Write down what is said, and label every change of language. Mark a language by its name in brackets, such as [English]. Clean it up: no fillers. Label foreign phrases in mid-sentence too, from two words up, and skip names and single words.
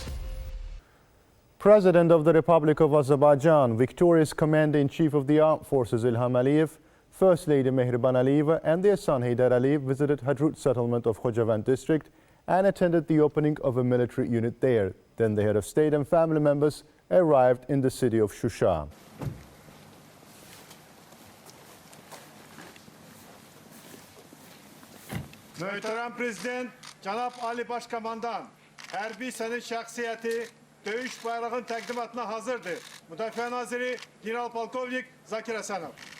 [English] President of the Republic of Azerbaijan, victorious Commander-in-Chief of the Armed Forces İlham Əliyev, First Lady Mehriban Aliyeva and their son Heydər Əliyev visited Hadrut settlement of Qocaman district and attended the opening of a military unit there. Then the head of state and family members arrived in the city of Shusha. [Azerbaijani] Möhtərəm Prezident, Cənab Ali Başkomandan, hərbi hissənin şəxsiyyəti döyüş bayrağının təqdimatına hazırdır. Müdafiə Naziri General Polkovnik Zakir Həsənov.